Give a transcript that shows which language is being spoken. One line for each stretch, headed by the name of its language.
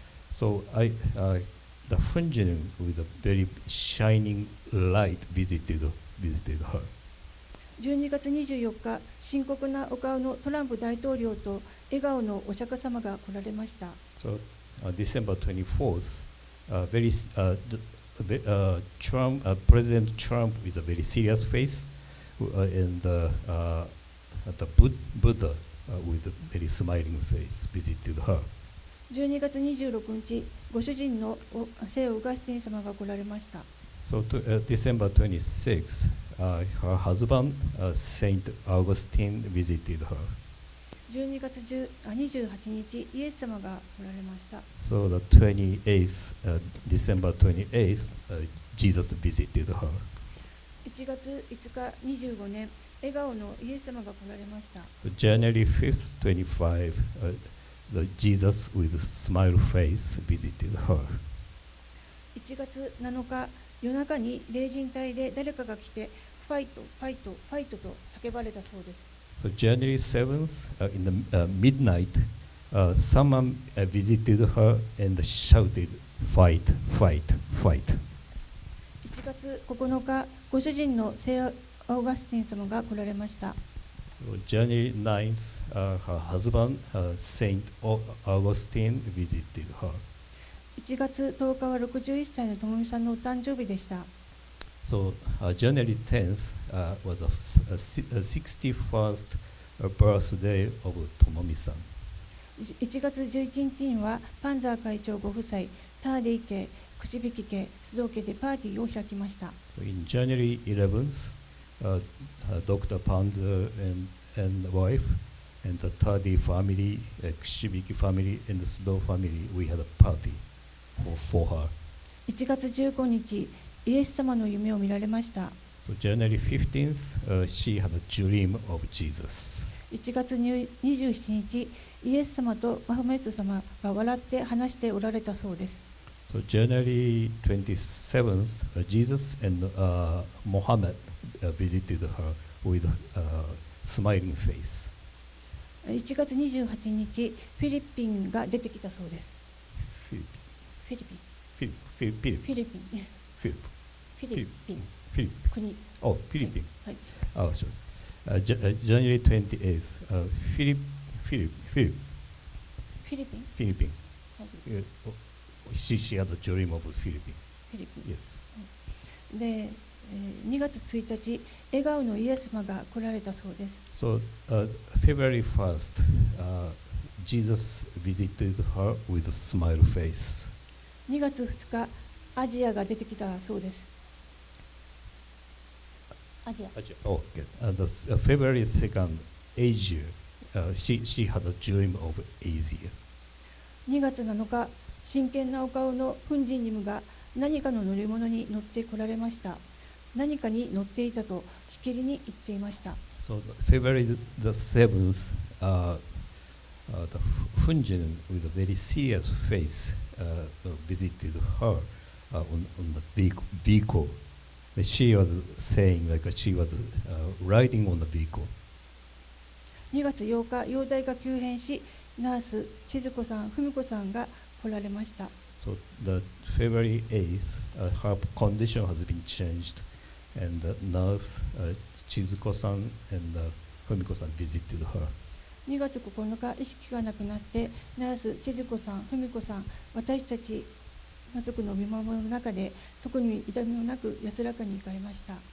English: So the Funjin with a very shining light visited her.
Japanese: 12月24日、深刻なお顔のトランプ大統領と笑顔のお釈迦様が来られました。
English: So December 24th, President Trump with a very serious face, and the Buddha with a very smiling face visited her.
Japanese: 12月26日、ご主人の聖オーガスティン様が来られました。
English: So December 26th, her husband, Saint Augustine, visited her.
Japanese: 12月28日、イエス様が来られました。
English: So the 28th, December 28th, Jesus visited her.
Japanese: 1月5日、25年、笑顔のイエス様が来られました。
English: So January 5th, 25, the Jesus with a smile face visited her.
Japanese: 1月7日、夜中に霊人隊で誰かが来て、ファイト、ファイト、ファイトと叫ばれたそうです。
English: So January 7th, in the midnight, someone visited her and shouted, "Fight, fight, fight!"
Japanese: 1月9日、ご主人の聖アウガスティン様が来られました。
English: So January 9th, her husband, Saint Augustine, visited her.
Japanese: 1月10日は61歳のともみさんのお誕生日でした。
English: So January 10th was a 61st birthday of Tomomi-san.
Japanese: 1月11日にはパンザー会長ご夫妻、ターディ家、串引家、須藤家でパーティーを開きました。
English: So in January 11th, Dr. Panzer and wife and the Tadi family, Kushibiki family and the Sudo family, we had a party for her.
Japanese: 1月15日、イエス様の夢を見られました。
English: So January 15th, she had a dream of Jesus.
Japanese: 1月27日、イエス様とマホメット様が笑って話しておられたそうです。
English: So January 27th, Jesus and Muhammad visited her with a smiling face.
Japanese: 1月28日、フィリピンが出てきたそうです。フィリピン、フィリピン、フィリピン、国。
English: Oh, Philippines.
Japanese: はい。
English: Oh, sorry. January 28th, Philippines.
Japanese: フィリピン、
English: Philippines.
Japanese: はい
English: She had a dream of Philippines.
Japanese: フィリピン。
English: Yes.
Japanese: で、2月1日、笑顔のイエス様が来られたそうです。
English: So February 1st, Jesus visited her with a smile face.
Japanese: 2月2日、アジアが出てきたそうです。アジア。
English: Oh, okay. February 2nd, Asia. She had a dream of Asia.
Japanese: 2月7日、真剣なお顔のフンジンニムが何かの乗り物に乗ってこられました。何かに乗っていたとしきりに言っていました。
English: So February the 7th, the Funjin with a very serious face visited her on the vehicle. She was saying like she was riding on the vehicle.
Japanese: 2月8日、容体が急変し、ナース、千鶴子さん、文子さんが来られました。
English: So the February 8th, her condition has been changed, and the nurse Chizuko-san and Fumiko-san visited her.
Japanese: 2月9日、意識がなくなって、ナース、千鶴子さん、文子さん、私たち家族の見守りの中で、特に痛みもなく安らかに行かれました。